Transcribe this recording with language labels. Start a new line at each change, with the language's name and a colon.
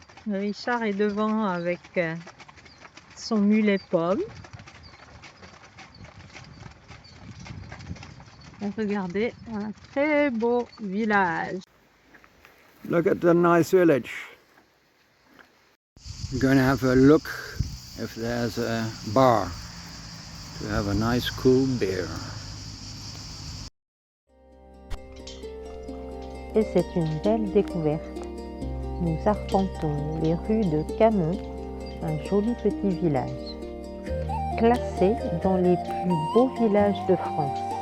French: Richard est devant avec son mulet pomme. Et regardez, un très beau village.
English: Look at the nice village. We're going to have a look if there's a bar to have a nice cool beer.
French: Et c'est une belle découverte. Nous arpentons les rues de Cameux, un joli petit village, classé dans les plus beaux villages de France.